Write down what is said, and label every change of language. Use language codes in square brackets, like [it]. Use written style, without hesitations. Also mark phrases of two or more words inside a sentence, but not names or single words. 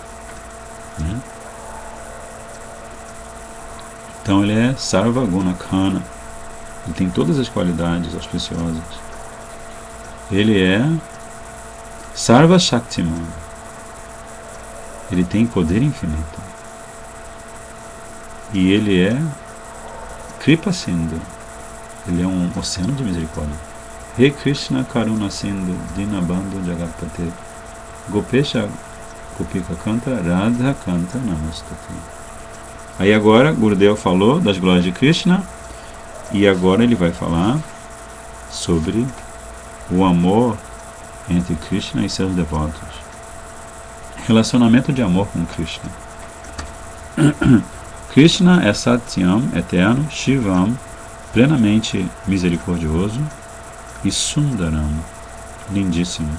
[pt] Então ele é [sa] सर्व गुणाकर, [pt] ele tem todas as qualidades auspiciosas. Ele é [sa] सर्व शक्तिमान्, [pt] ele tem poder infinito. E ele é [sa] कृपा सिन्धु, [pt] ele é um oceano de misericórdia. [sa] हे कृष्ण करुणा सिन्धो दीनबन्धो जगत्पते गोपेश गोपिका कान्त राधा कान्त नमोऽस्तु ते. [pt] Aí agora Gurudeva falou das glórias de Krishna, e agora ele vai falar sobre o amor entre Krishna e seus devotos. Relacionamento de amor com Krishna. Krishna é Satyam, eterno, Shivam, plenamente misericordioso, e Sundaram, lindíssimo.